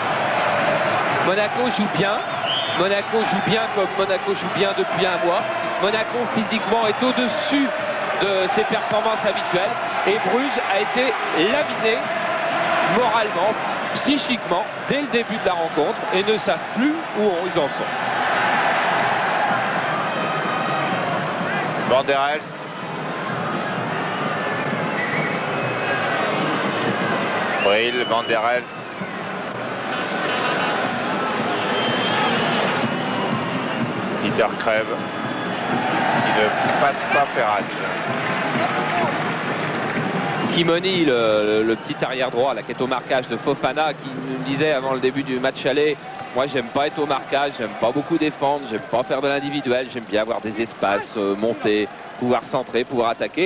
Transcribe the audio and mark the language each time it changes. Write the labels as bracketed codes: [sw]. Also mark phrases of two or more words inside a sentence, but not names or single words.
[fr] Monaco joue bien comme Monaco joue bien depuis un mois. Monaco physiquement est au-dessus de ses performances habituelles et Bruges a été laminé moralement, psychiquement dès le début de la rencontre et ne savent plus où ils en sont. Van der Elst. Bril, Van der Elst. Peter Crève. Il ne passe pas Ferrage. Kimoni, le petit arrière droit là, qui est au marquage de Fofana, qui nous disait avant le début du match aller, moi j'aime pas être au marquage, j'aime pas beaucoup défendre, j'aime pas faire de l'individuel, j'aime bien avoir des espaces, monter, pouvoir centrer, pouvoir attaquer.